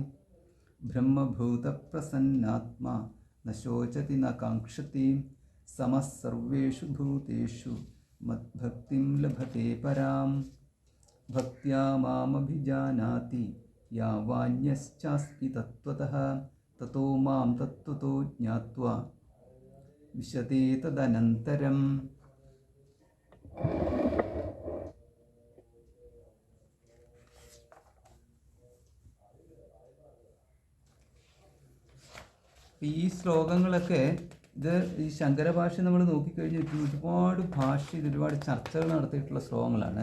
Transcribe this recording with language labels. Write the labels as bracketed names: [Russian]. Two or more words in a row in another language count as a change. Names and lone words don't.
[Sanskrit] ब्रह्मभूतप्रसन्नात्मा न शोचति न काङ्क्षति समः सर्वेषु भूतेषु मद्भक्तिं लभते परां। भक्त्या मामभिजानाति यावान्यश्चास्मि तत्त्वतः ततो मां तत्त्वतो ज्ञात्वा विशते तदनन्तरम्। [Malayalam] ഈ ശ്ലോകങ്ങളൊക്കെ ഇത് ഈ ശങ്കരഭാഷ നമ്മൾ നോക്കിക്കഴിഞ്ഞിട്ട് ഒരുപാട് ഭാഷയിൽ ഒരുപാട് ചർച്ചകൾ നടത്തിയിട്ടുള്ള ശ്ലോകങ്ങളാണ്.